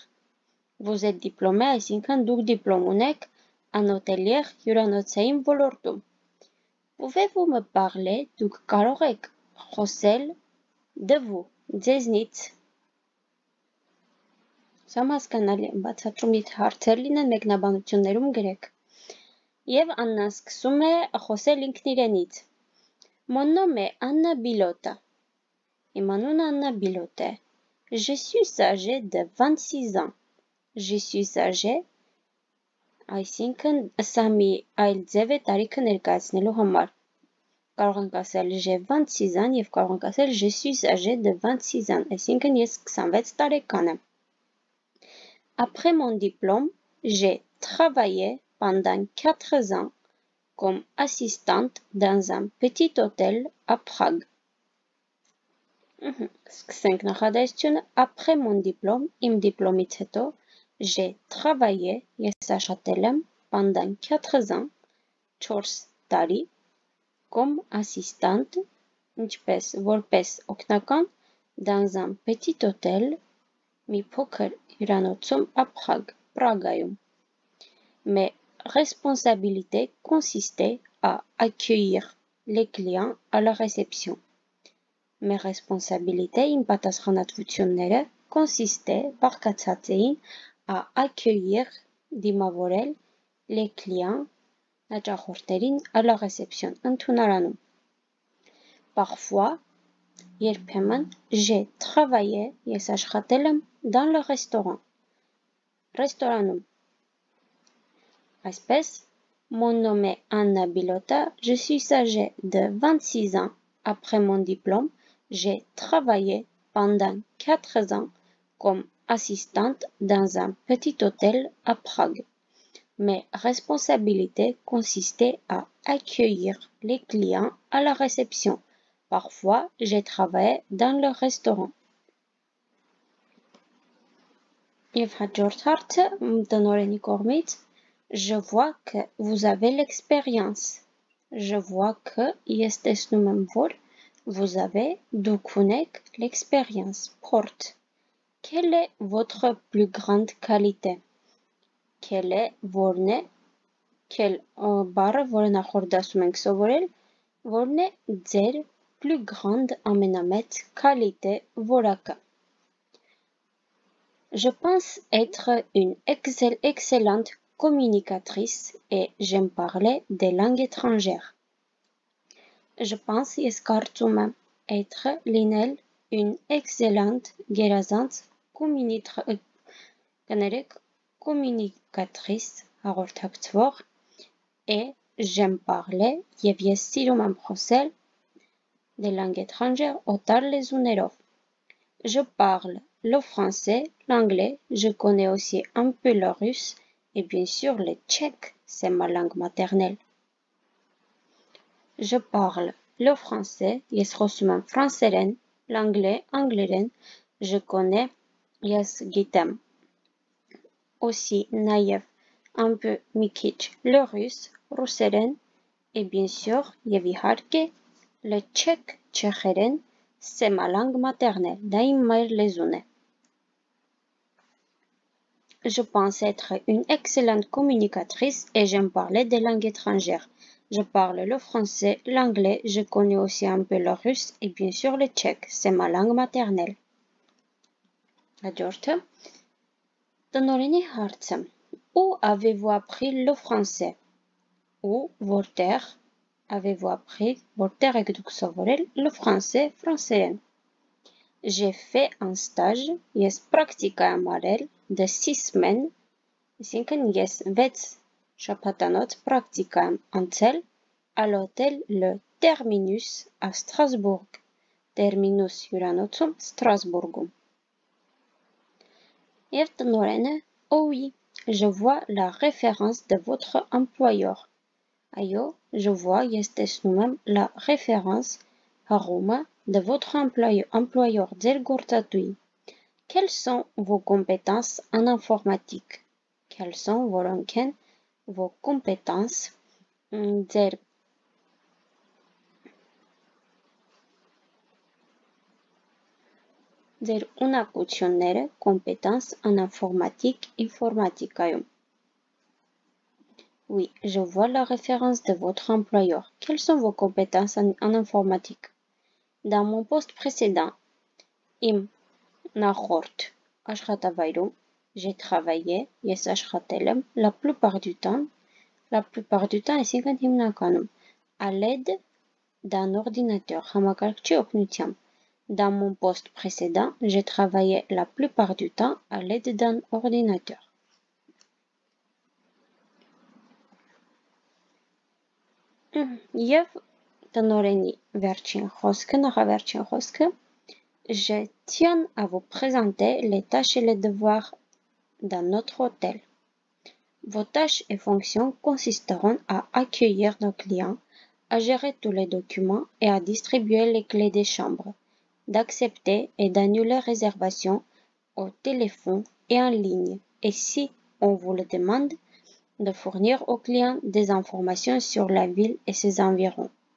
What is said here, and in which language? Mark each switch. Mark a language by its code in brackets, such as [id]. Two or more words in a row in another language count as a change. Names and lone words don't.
[fr] Vous êtes diplômé, [hy] այսինքն դուք դիպլոմ ունեք [fr] en hôtelière [hy] հյուրանոցային ոլորտում։ [fr] Pouvez-vous me parler, [hy] դուք կարող եք խոսել [fr] de vous, [hy] ձեզնից։ Սա հասկանալի է, բացատրում եթե հարցեր լինեն մեկնաբանություններում գրեք։ Եվ Աննան սկսում է խոսել ինքն իրենից։ [fr] Mon nom est Anna Bilota. [hy] Իմ անունը Աննա Բիլոտ է։ [fr] Je suis âgée de 26 ans. Je suis âgée, [hy] այսինքն սա մի այլ ձև է տարիքը ներկայացնելու համար։ Կարող ենք ասել [fr] j'ai 26 ans [hy] եւ կարող ենք ասել [fr] je suis âgée de 26 ans, [hy] այսինքն ես 26 տարեկան եմ։ [fr] Après mon diplôme, j'ai travaillé pendant 4 ans comme assistante dans un petit hôtel à Prague. [hy] Սկսենք նախադասությունը [fr] après mon diplôme, [hy] իմ դիպլոմից հետո, [fr] j'ai travaillé, [hy] ես աշխատել եմ [fr] pendant 4 ans, [hy] 4 տարի, [fr] comme assistante, [hy] ինչպես որպես օգնական, [fr] dans un petit hôtel, [hy] մի փոքր հյուրանոցում [fr] à Prague, Պրագայում։ Mes responsabilités consistaient à accueillir les clients à la réception. Mes responsabilités, [hy] իմ պատասխանատվությունները, consistaient, բաղկացած էին, [fr] à accueillir, դիմավորել, les clients, հաճախորդներին, à la réception, ընդունարանում։ Parfois, երբեմն, j'ai travaillé, [hy] ես աշխատել եմ, [fr] dans le restaurant, [hy] ռեստորանում։ Այսպես, [fr] mon nom est Anna Bilota, je suis âgée de 26 ans. Après mon diplôme, j'ai travaillé pendant 4 ans comme assistante dans un petit hôtel à Prague. Mes responsabilités consistaient à accueillir les clients à la réception. Parfois, j'ai travaillé dans le restaurant. [hy] Եվ հաջորդ հարցը տնօրենի կողմից [fr] Je vois que vous avez l'expérience. Je vois que [hy] ես տեսնում եմ որ [fr] vous avez [hy] դուք ունեք [fr] l'expérience. Porte. Quelle est votre plus grande qualité? Quelle est [hy] որն է quel բառը որը նախորդ դասում ենք սովորել որն է ձեր [fr] plus grande [hy] ամենամեծ qualité որակը? [fr] Je pense être une excellente communicatrice et j'aime parler des langues étrangères. Je pense [hy] ես կարծում եմ [fr] être լինել une excellente գերազանց communicatrice հաղորդակցվող et j'aime parler [hy] եւ ես սիրում եմ խոսել [fr] des langues étrangères [hy] օտար լեզուներով. [fr] Je parle le français, l'anglais, je connais aussi un peu le russe et bien sûr le tchèque, c'est ma langue maternelle. Je parle le français, [hy] ես խոսում եմ ֆրանսերեն, [fr] l'anglais, անգլերեն, je connais, [hy] ես գիտեմ, [fr] aussi նաև un peu [hy] մի քիչ [fr] le russe, ռուսերեն, et bien sûr, [hy] եւ իհարկե, [fr] le tchèque, չեխերեն, c'est ma langue maternelle, [hy] դա իմ մայր լեզուն է. [fr] Je pense être une excellente communicatrice et j'aime parler des langues étrangères. Je parle le français, l'anglais, je connais aussi un peu le russe et bien sûr le tchèque, c'est ma langue maternelle. [hy] Հաջորդը տնօրենի հարցը. [fr] Où avez-vous appris le français? Où, որտեղ avez-vous appris, [hy] որտեղ եք դուք սովորել [fr] le français, [hy] ֆրանսերեն? [fr] J'ai fait un stage, [hy] ես պրակտիկա եմ արել [fr] de 6 semaines, [hy] այսինքն ես 6 շաբաթանոց պրակտիկա եմ անցել [fr] à l'hôtel Le Terminus à Strasbourg. [hy] Terminus հյուրանոցում Ստրասբուրգում. Եվ տնօրենը, [fr] oh oui, je vois la référence de votre employeur. Այո, je vois, [hy] ես տեսնում եմ [fr] la référence հղումը de votre employeur, [hy] ձեր գործատուի. [fr] Quelles sont vos compétences en informatique? Quelles sont, [hy] որոնք են [fr] vos compétences, [hy] ձեր ունակությունները, [fr] compétences en informatique, ինֆորմատիկայում. Oui, je vois la référence de votre employeur. Quelles sont vos compétences en informatique? Dans mon poste précédent, [hy] im նախորդ աշխատավայրում, [fr] j'ai travaillé, [hy] ես աշխատել եմ, [fr] la plupart du temps, [hy] այսինքն հիմնականում, [fr] à l'aide d'un ordinateur, [hy] համակարգչի օգնությամբ. [fr] Dans mon poste précédent, j'ai travaillé la plupart du temps à l'aide d'un ordinateur. [hy] Եվ տնօրենի վերջին խոսքը, նախավերջին խոսքը, [fr] je tiens à vous présenter les tâches et les devoirs dans notre hôtel. Vos tâches et fonctions consisteront à accueillir nos clients, à gérer tous les documents et à distribuer les clés des chambres, d'accepter et d'annuler réservations au téléphone et en ligne, et si on vous le demande, de fournir aux clients des informations sur la ville et ses environs.